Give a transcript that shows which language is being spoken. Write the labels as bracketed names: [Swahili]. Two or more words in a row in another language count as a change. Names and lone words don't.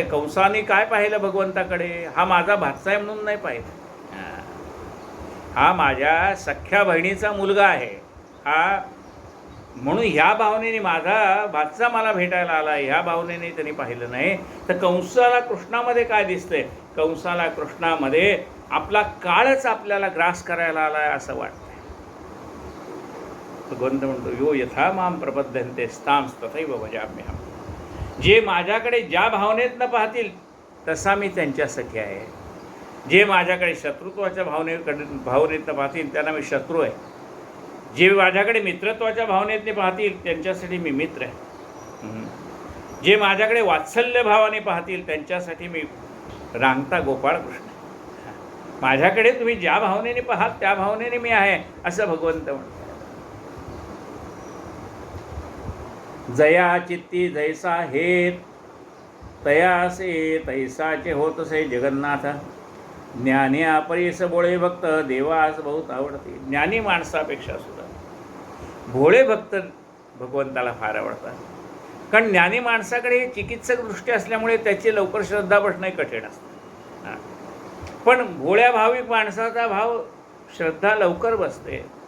[Marathi] कंसाने काय पाहिलं भगवंताकडे, हा माझा भाचा आहे म्हणून नाही पाहिलं, हा माझ्या सख्या बहिणीचा मुलगा आहे, हा म्हणून ह्या भावनेने माझा भाचा मला भेटायला आला, ह्या भावनेने त्यांनी पाहिलं नाही. तर कंसाला कृष्णामध्ये काय दिसतंय, कंसाला कृष्णामध्ये आपला काळच आपल्याला ग्रास करायला आला आहे असं वाटतंय. भगवंत म्हणतो [Sanskrit] यो यथा माम प्रपद्यन्ते तांस तथैव भजाम्यहम्. [Marathi] जे माझ्याकडे ज्या भावनेत न पाहतील तसा मी त्यांच्यासाठी आहे. जे माझ्याकडे शत्रुत्वाच्या भावनेतनं पाहतील त्यांना मी शत्रू आहे. जे माझ्याकडे मित्रत्वाच्या भावनेतने पाहतील त्यांच्यासाठी मी मित्र आहे. जे माझ्याकडे वात्सल्य भावाने पाहतील त्यांच्यासाठी मी रांगता गोपाळ कृष्ण आहे. माझ्याकडे तुम्ही ज्या भावनेने पाहाल त्या भावनेने मी आहे असं भगवंत म्हणतात. जया चित्ती जैसा हेत तयासे तैसाचे होतसे जगन्नाथ. ज्ञानी अपरीस भोळे भक्त देवास बहुत आवडते. ज्ञानी माणसापेक्षा सुद्धा भोळे भक्त भगवंताला फार आवडतात. कारण ज्ञानी माणसाकडे चिकित्सक दृष्टी असल्यामुळे त्याची लवकर श्रद्धा बसणे कठीण असते. पण भोळ्या भाविक माणसाचा भाव श्रद्धा लवकर बसते.